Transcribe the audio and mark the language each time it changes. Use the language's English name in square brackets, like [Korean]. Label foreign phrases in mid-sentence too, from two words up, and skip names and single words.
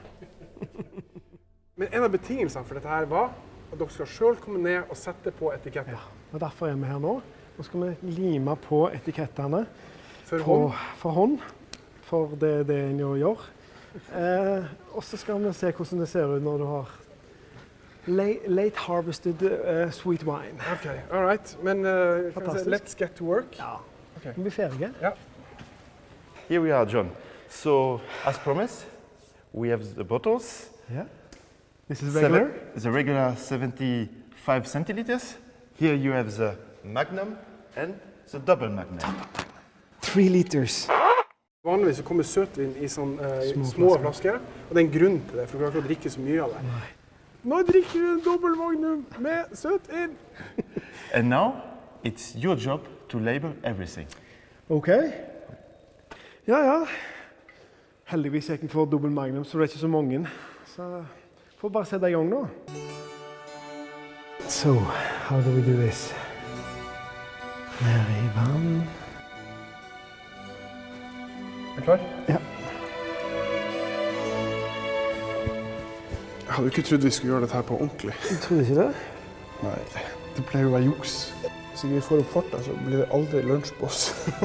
[Norwegian] Men en av betingelsene for dette her var at dere skal selv komme ned og sette på etiketter. Ja, og derfor er vi her nå. Nå skal vi lime på etikettene For hånd. for hånd, for det er det en jo gjør. Og så skal vi se hvordan det ser ut når du har [English] late harvested sweet wine. Ok, all right. [Norwegian] Men Fantastisk. [English] let's get to work. [Norwegian] Ja, Ok. vi blir ferdige. Ja. [English] Here we are, John. So, as promised, we have the bottles. Ja. This is regular. The regular 75 centiliters. Here you have the Magnum and the double Magnum. 3 liters. [Norwegian] Vanligvis så kommer søtvin i sånne Små små flasker, og det er en grunn til det, for du kan ikke drikke så mye av det. Nå drikker du en dobbel Magnum med søtvin! [English] And now, it's your job to label everything. [Norwegian] Ok. Ja. Heldigvis gikk vi for dobbel magnum, så det er ikke så mange. Så får bare sette i gang nå. [English] So, how do we do this? [Norwegian] Nede i vann. Er du klar? Ja. Jeg hadde ikke trodd vi skulle gjøre dette her på ordentlig. Jeg trodde ikke det. Nei, det pleier å være juks. Hvis ikke vi får opp farta, så blir det aldri lunsj på oss.